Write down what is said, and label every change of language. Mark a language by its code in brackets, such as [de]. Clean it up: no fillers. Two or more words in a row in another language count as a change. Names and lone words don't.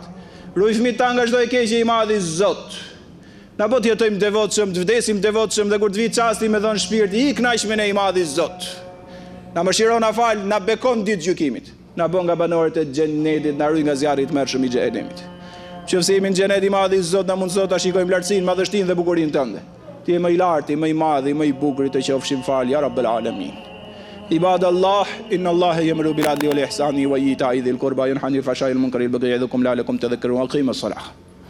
[sq] Ruaj fëmijët tanë nga çdo e keqe, i madhi Zot. Na bëj të jetojmë devotshëm, të vdesim devotshëm dhe kur të vi çasti me dhën shpirti, i kënaqshëm ne i madhi Zot. Na mëshiron, na fal, na bekon ditë gjykimit. Na bën nga banorët e xhenetit, na ruaj nga zjarri i tmerrshëm i xhenemit. Nëse jemi në xhenet i madhi Zot, na mundëso ta shikojmë lartësinë, madhështinë dhe bukurinë tënde. Ti je më i lartë, më i madh, më i bukur, të qofshim fal [ar] يا رب العالمين. عباد الله إن الله يأمر بالعدل والإحسان وإيتاء ذي القربى ينهى عن الفحشاء والمنكر والبغي يعظكم لعلكم تذكرون وأقيموا الصلاة.